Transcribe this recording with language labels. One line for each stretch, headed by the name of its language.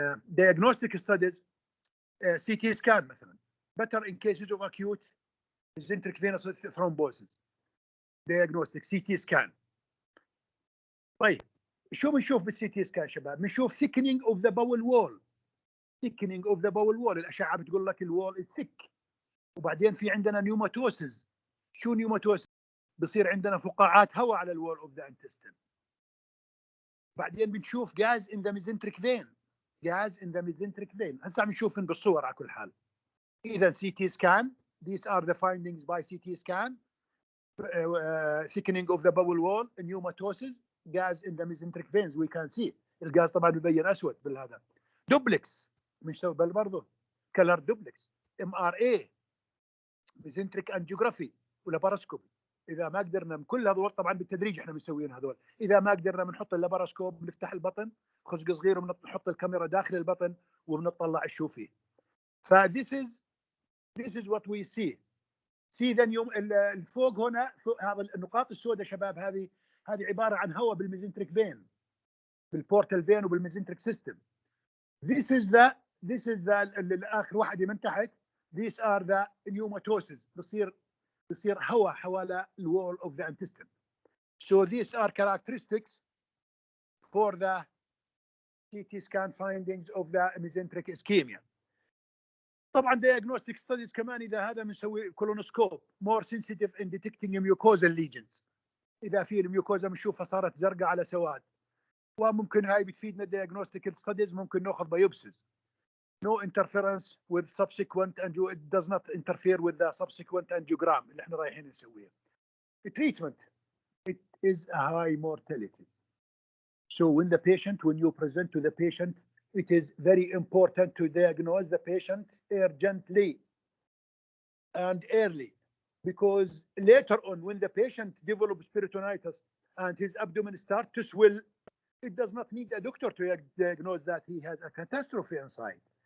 English: diagnostic studies CT scan مثلا better in cases of acute mesenteric venous thrombosis. diagnostic CT scan.
Arabic: طيب شو بنشوف بالسي تي سكان شباب؟ بنشوف
English: thickening of the bowel wall. thickening of the bowel wall
Arabic: الاشعه بتقول لك الوول
English: is thick.
Arabic: وبعدين في عندنا نيوماتوسز. شو نيوماتوسز؟ بصير عندنا فقاعات هواء على الوول اوف ذا intestine. بعدين بنشوف
English: gas in the mesenteric vein. gas in the mesenteric vein.
Arabic: هسه عم نشوفهم بالصور على كل حال.
English: اذا CT scan, these are the findings by CT scan. thickening of the bowel wall, pneumatosis, gas in the mesenteric veins we can see.
Arabic: الغاز طبعا بيبين اسود بالهذا. دوبلكس بنسوي برضه كلر دوبلكس.
English: MRA mesenteric angiography ولاباراسكوبي.
Arabic: اذا ما قدرنا من كل هذول طبعا بالتدريج احنا مسويين هذول. اذا ما قدرنا بنحط اللاباراسكوب بنفتح البطن خزق صغير وبنحط الكاميرا داخل البطن وبنطلع نشوف فيه.
English: ف this is what we see.
Arabic: ذن يوم الفوق هنا هذا النقاط السوداء شباب هذه عباره عن هواء بالميزنتريك فين بالبورتال فين وبالميزنتريك سيستم.
English: this is the
Arabic: الاخر واحده من تحت.
English: these are the pneumatosis.
Arabic: بصير هواء حوالي الوول of the intestine.
English: so these are characteristics for the CT scan findings of the mesenteric ischemia. طبعا diagnostic studies
Arabic: كمان اذا هذا بنسوي
English: Colonoscope more sensitive in detecting mucosal lesions.
Arabic: اذا في الميوكوزا بنشوفها صارت زرقاء على سواد، وممكن هاي بتفيدنا diagnostic studies. ممكن ناخذ بايوبسيز
English: no interference with subsequent angio, it does not interfere with the subsequent angiogram
Arabic: اللي احنا رايحين نسويه.
English: Treatment, it is a high mortality. So when you present to the patient, it is very important to diagnose the patient urgently and early, because later on when the patient develops peritonitis and his abdomen starts to swell, it does not need a doctor to diagnose that he has a catastrophe inside.